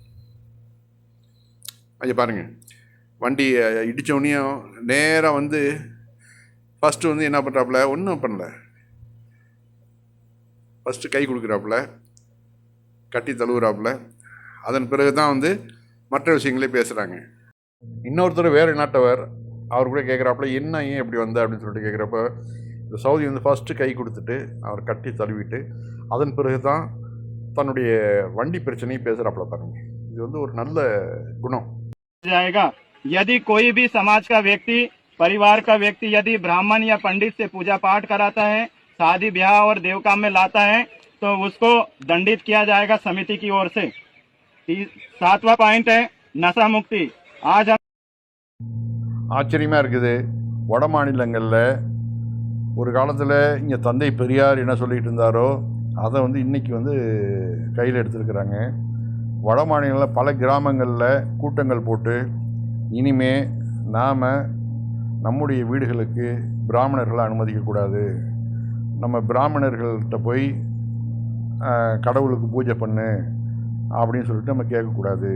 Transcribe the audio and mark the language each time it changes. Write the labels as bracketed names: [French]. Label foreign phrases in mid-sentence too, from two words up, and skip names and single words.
[Tamil] ஐயா பாருங்கள், வண்டி இடித்தவனையும் நேராக வந்து ஃபஸ்ட்டு வந்து என்ன பண்ணுறாப்புல, ஒன்றும் பண்ணல, ஃபஸ்ட்டு கை கொடுக்குறாப்புல, கட்டி தழுவுறாப்புல, அதன் பிறகு தான் வந்து மற்ற விஷயங்களே பேசுகிறாங்க. இன்னொருத்தர் வேறு நாட்டவர், அவர் கூட கேட்குறாப்புல, என்ன ஏன் இப்படி வந்த அப்படின்னு சொல்லிட்டு கேட்குறப்ப, இந்த சவுதி வந்து ஃபஸ்ட்டு கை கொடுத்துட்டு அவர் கட்டி தழுவிட்டு அதன் பிறகு தான் தன்னுடைய வண்டி பிரச்சனையை பேசுகிறாப்புல. பாருங்க, இது வந்து ஒரு நல்ல குணம். [Hindi] जाएगा यदि कोई भी समाज का व्यक्ति, परिवार का व्यक्ति यदि ब्राह्मण या पंडित से पूजा पाठ कराता है, शादी ब्याह और देव काम में लाता है, तो उसको दंडित किया जाएगा समिति की ओर से। 7वां पॉइंट है नशा मुक्ति। आज हम [Tamil] ஆச்சரியமா இருக்குது. வட மாநிலங்களில் ஒரு காலத்தில் இங்கே தந்தை பெரியார் என்ன சொல்லிகிட்டு இருந்தாரோ அதை வந்து இன்றைக்கி வந்து கையில் எடுத்துருக்குறாங்க. வட மாநிலங்களில் பல கிராமங்களில் கூட்டங்கள் போட்டு, இனிமே நாம் நம்முடைய வீடுகளுக்கு பிராமணர்களை அனுமதிக்கக்கூடாது, நம்ம பிராமணர்கள்கிட்ட போய் கடவுளுக்கு பூஜை பண்ணு அப்படின்னு சொல்லிட்டு நம்ம கேட்கக்கூடாது.